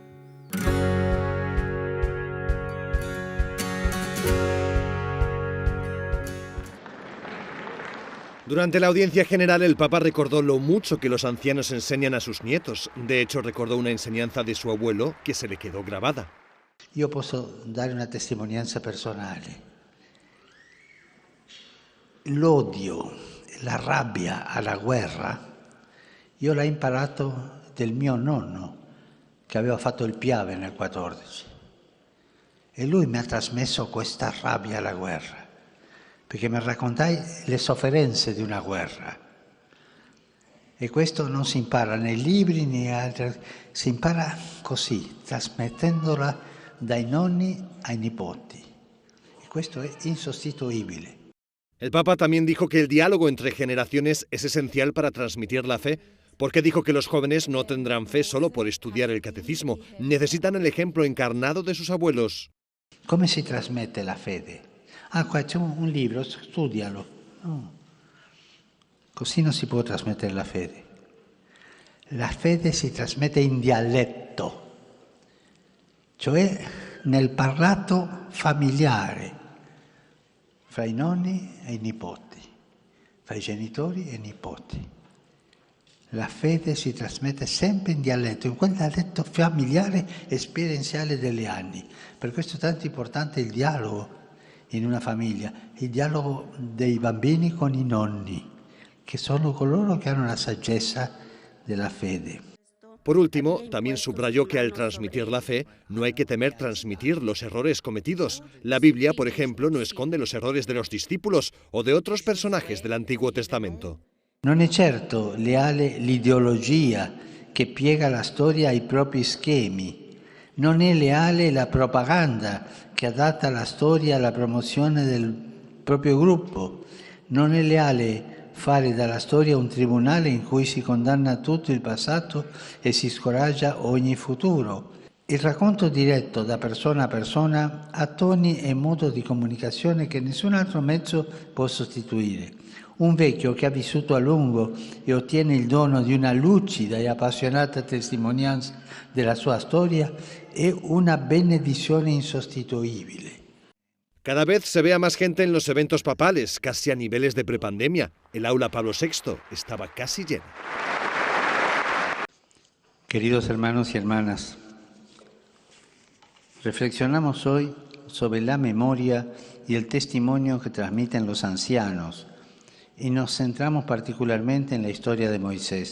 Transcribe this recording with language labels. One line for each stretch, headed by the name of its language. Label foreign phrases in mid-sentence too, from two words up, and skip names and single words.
Spanish: Durante la audiencia general, el Papa recordó lo mucho que los ancianos enseñan a sus nietos. De hecho, recordó una enseñanza de su abuelo que se le quedó grabada.
Italian: Io posso dare una testimonianza personale. L'odio, la rabbia alla guerra, io l'ho imparato del mio nonno, che aveva fatto il Piave nel 14. E lui mi ha trasmesso questa rabbia alla guerra, perché mi raccontai le sofferenze di una guerra. E questo non si impara nei libri né altri, si impara così, trasmettendola dai nonni ai nipoti. E questo è insostituibile.
Spanish: El Papa también dijo que el diálogo entre generaciones es esencial para transmitir la fe, porque dijo que los jóvenes no tendrán fe solo por estudiar el catecismo, necesitan el ejemplo encarnado de sus abuelos.
Italian: Come si trasmette la fede? Qua c'è un libro, studialo. No. Così non si può trasmettere la fede. La fede si trasmette in dialetto, cioè nel parlato familiare, fra i nonni e i nipoti, fra i genitori e i nipoti. La fede si trasmette sempre in dialetto, in quel dialetto familiare esperienziale degli anni. Per questo è tanto importante il dialogo in una famiglia, il dialogo dei bambini con i nonni, che sono coloro che hanno la saggezza della fede.
Spanish: Por último, también subrayó que al transmitir la fe no hay que temer transmitir los errores cometidos. La Biblia, por ejemplo, no esconde los errores de los discípulos o de otros personajes del Antiguo Testamento.
Italian: Non è certo leale l'ideologia che piega la storia ai propri schemi. Non è leale la propaganda che adatta la storia alla promozione del proprio gruppo. Non è leale fare dalla storia un tribunale in cui si condanna tutto il passato e si scoraggia ogni futuro. Il racconto diretto da persona a persona ha toni e modo di comunicazione che nessun altro mezzo può sostituire. Un vecchio che ha vissuto a lungo e ottiene il dono di una lucida e appassionata testimonianza della sua storia è una benedizione insostituibile.
Spanish: Cada vez se ve a más gente en los eventos papales, casi a niveles de prepandemia. El aula Pablo VI estaba casi llena. Queridos hermanos y hermanas, reflexionamos hoy sobre la memoria y el testimonio que transmiten los ancianos y nos centramos particularmente en la historia de Moisés.